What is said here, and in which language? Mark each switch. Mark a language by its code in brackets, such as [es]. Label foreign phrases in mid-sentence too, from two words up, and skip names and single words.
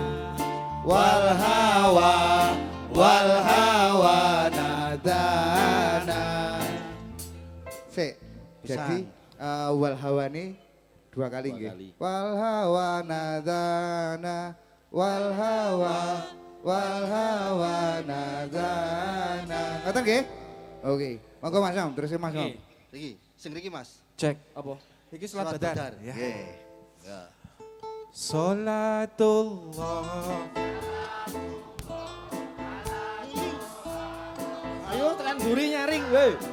[ar] والهوى نادانا. [jv] Sik, jadi [ar] والهواني [jv] dua kali nggih. kali. [ar] والهوى نادانا والهوى نادانا. [jv] Ngoten nggih? Oke. Monggo Mas Om, terus Mas Om. Iki, sing riki Mas. Cek. Apa? Iki Salat salat badar. badar ya. Nggih. Ya. Salatullah. Ayo tekan buri nyaring, weh.